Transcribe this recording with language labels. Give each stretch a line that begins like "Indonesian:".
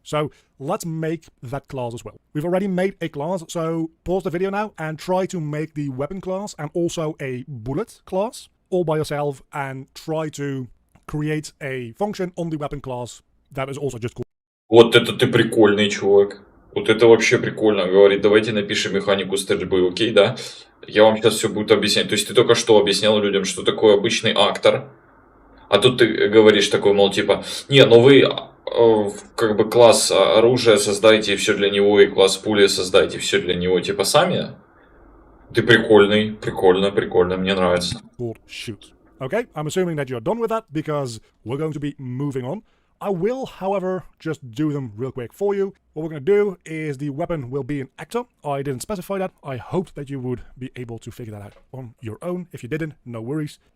English: So let's make that class as well. We've already made a class, so pause the video now and try to make the weapon class and also a bullet class all by yourself, and try to create a function on the weapon class that is also just called.
Russian: Вот это ты прикольный чувак. Вот это вообще прикольно. Говорит, давайте напишем механику стрельбы, окей, да? Я вам сейчас все буду объяснять. То есть ты только что объяснял людям, что такое обычный актор. А тут ты говоришь такой, мол, типа, не, ну вы как бы класс оружия создайте, все для него, и класс пули создайте, все для него, типа, сами. Ты прикольный, прикольно, мне нравится.
English: Shoot. Okay, I'm assuming that you're done with that because we're going to be moving on. I will, however, just do them real quick for you. What we're going to do is the weapon will be an actor. I didn't specify that. I hoped that you would be able to figure that out on your own. If you didn't, no worries.